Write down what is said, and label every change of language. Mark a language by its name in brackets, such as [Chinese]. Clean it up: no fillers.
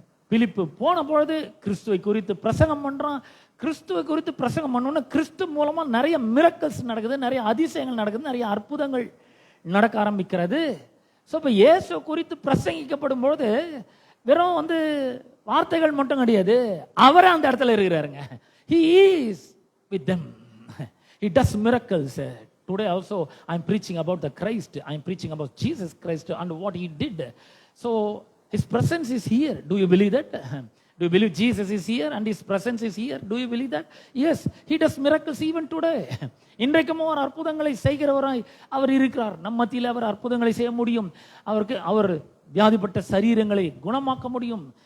[Tamil] பிலிப்பு போன பொழுது கிறிஸ்துவை குறித்து பிரசங்கம் பண்றான். கிறிஸ்துவை குறித்து பிரசங்கம் பண்ணோன்னா கிறிஸ்து மூலமா நிறைய மிரக்கல்ஸ் நடக்குது, நிறைய அதிசயங்கள் நடக்குது, நிறைய அற்புதங்கள் நடக்க ஆரம்பிக்கிறது. ஸோ இப்போ இயேசு குறித்து பிரசங்கிக்கப்படும் பொழுது வெறும் வார்த்தைகள் மட்டும் கிடையாது, அவரே அந்த இடத்துல இருக்கிறாருங்க. [English] He is with them. He does miracles. Today also I am preaching about the Christ. I am preaching about Jesus Christ and what he did. So his presence is here. Do you believe that? Do you believe Jesus is here and his presence is here? Do you believe that? Yes, he does miracles even today. [Tamil] இன்றைக்கும் அவர் அற்புதங்களை செய்கிறவராய் அவர் இருக்கிறார். நம் மத்தியில் அவர் அற்புதங்களை செய்ய முடியும். அவர் வியாதிப்பட்ட சரீரங்களை குணமாக்க முடியும்.